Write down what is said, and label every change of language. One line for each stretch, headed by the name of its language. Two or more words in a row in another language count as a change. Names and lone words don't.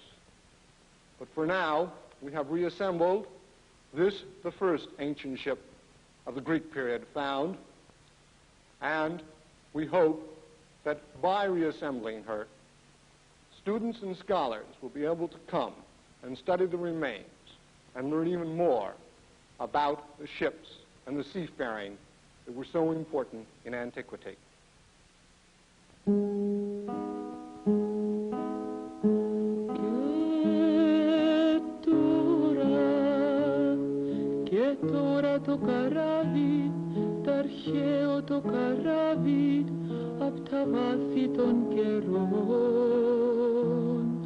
English: But for now, we have reassembled this, the first ancient ship of the Greek period found, and we hope that by reassembling her, students and scholars will be able to come and study the remains and learn even more about the ships and the seafaring that were so important in antiquity.
Greek: Και τώρα το καράβι, τ' αρχαίο το καράβι, απ' τα βάθη των καιρών.